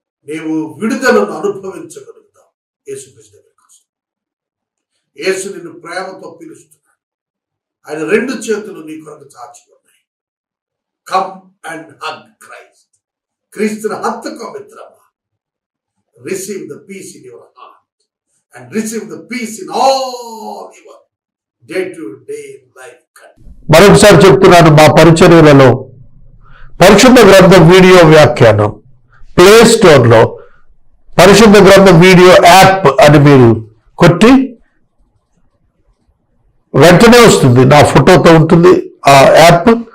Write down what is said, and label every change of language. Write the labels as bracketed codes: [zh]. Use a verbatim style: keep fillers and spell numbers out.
[te] నీవు విడుదలను అనుభవించగలుగుతాం యేసుక్రీస్తు దగ్గరికి వస్తాం. యేసు నిన్ను ప్రేమతో పిలుస్తున్నాడు, ఆయన రెండు చేతులు నీ కొరకు చాచి ఉన్నాయి. [en] come and hug Christ, [te] క్రీస్తుని హత్తుకో మిత్రమా. [en] Receive the peace in your heart and receive the peace in all your day-to-day life. [te] మరొకసారి చెప్తున్నాను, మా పరిచర్యలలో పరిశుద్ధ గ్రంథ వీడియో వ్యాఖ్యానం ప్లే స్టోర్ లో పరిశుద్ధ గ్రంథ వీడియో యాప్ అని మీరు కొట్టి వెంటనే వస్తుంది, నా ఫోటోతో ఉంటుంది ఆ యాప్.